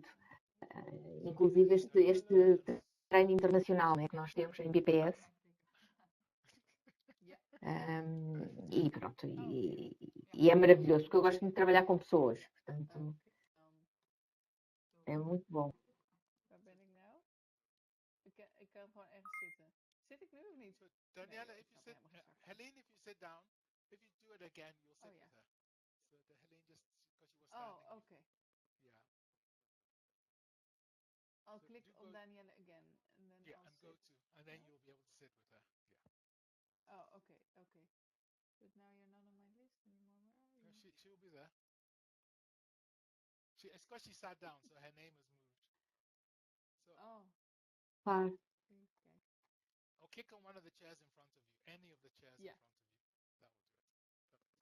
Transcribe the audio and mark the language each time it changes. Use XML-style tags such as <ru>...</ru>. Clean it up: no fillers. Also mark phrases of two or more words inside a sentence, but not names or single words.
<pt>Inclusive este treino internacional, né, que nós temos em BPS. E pronto, e é maravilhoso, porque eu gosto muito de trabalhar com pessoas, portanto, é muito bom.</pt> <nl>Ik kan gewoon ergens zitten. Zit ik nu of niet?</nl> <en>Daniela, if you sit, Helene, if you sit down, if you do it again, you'll sit with her. So the Helene just because you were standing. Oh, okay. Yeah. I'll click on Daniela again, and then I'll go to, and then you'll be able to sit with her. Yeah. Oh, okay, okay. But now you're not on my list anymore. Where are you? She will be there. It's because she sat down, so her name has moved. So. Oh. Fine. Or click on one of the chairs in front of you. Any of the chairs in front of you. That will do it.</en>